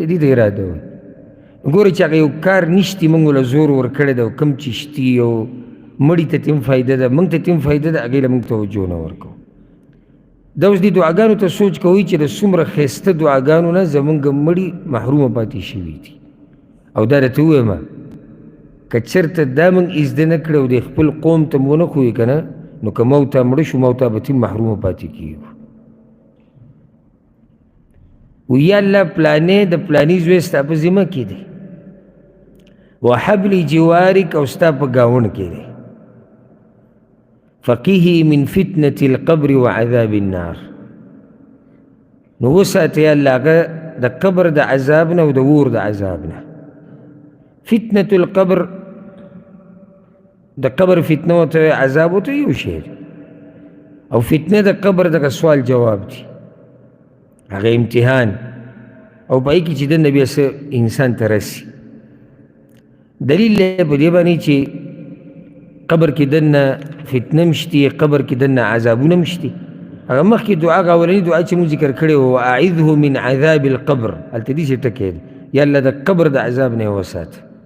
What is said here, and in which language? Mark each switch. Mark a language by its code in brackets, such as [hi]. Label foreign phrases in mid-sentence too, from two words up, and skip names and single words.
[ps] دې ته اراده وایي ګورې چې هغه یو کار نشتي موږ له زور ورکړی ده او کوم چې شتي او مړي ته تیم فایده ده موږ ته تیم فایده ده هغې له موږ توجه نه ورکوو دا اوس دې دعاګانو ته سوچ کوئ چې د څومره ښایسته دعاګانو نه زموږ مړي محرومه پاتې شوي دي او دا درته ووایم که چېرته دا موږ زده نه کړی او د خپل قوم ته مو ونه ښویې که نه نو که موته مړه شو موته به تیم محرومه پاتې کېږو ویا الله پلانې د پلاني زوی ستا په ذمه کې دی [ar] وحبل جوارک [ps] او ستا په ګاونډ کې دی [ar] فقیه من فتنة القبر وعذاب النار [ps] نو وساتې الله هغه د قبر د عذاب نه او د اور د عذاب نه [ar] فتنة القبر [ps] د قبر فتنه ورته عذاب ورته یو شی او فتنه د قبر دغه سوال جواب دی هغه امتحان او په هغې کې چې دننه بیا څه انسان ته رسي دلیل دی په دې باندې چې قبر کې دننه فتنه هم شتي قبر کې دننه عذابونه هم شتي هغه مخکې دعا هغه اولني دعا چې موږ ذکر کړې وه [ar] واعذه من عذاب القبر [ps] هلته دې چې ټکی دی یا الله د قبر د عذاب نه یې وساته